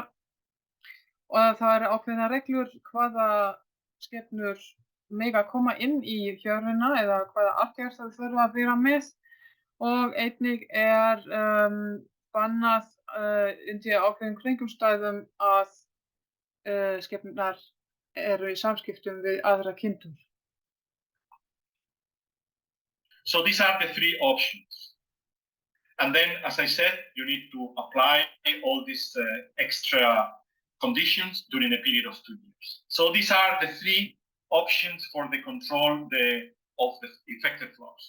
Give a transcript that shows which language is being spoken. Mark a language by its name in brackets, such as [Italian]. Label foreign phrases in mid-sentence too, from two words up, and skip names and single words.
[Icelandic] Og það eru ákveðnar reglur hvaða skepnur mega koma inn í hjörðina eða hvaða aðgerð þau þurfa að vera með og einnig er bannað undir ákveðnum kringumstæðum að skepnurnar eru í samskiptum við aðra kindur. [English] So these are the 3 options. And then, as I said, you need to apply all these extra conditions during a period of 2 years. So these are the 3 options for the control of the infected flocks.